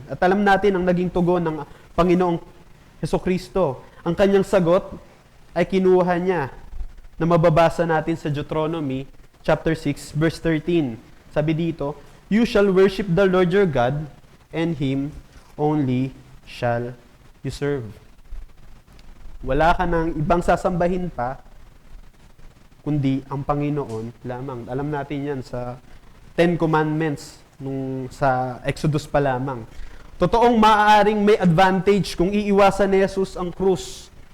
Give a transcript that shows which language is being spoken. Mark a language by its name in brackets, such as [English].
[Filipino] At alam natin ang naging tugon ng Panginoong Hesukristo. Ang kanyang sagot ay kinuha niya na mababasa natin sa Deuteronomy chapter 6 verse 13. Sabi dito, [English] you shall worship the Lord your God, and Him only shall you serve. [Filipino] Wala ka ng ibang sasambahin pa, kundi ang Panginoon lamang. Alam natin yan sa Ten Commandments, sa Exodus pa lamang. Totoong maaaring may advantage kung iiwasan ni Jesus ang krus.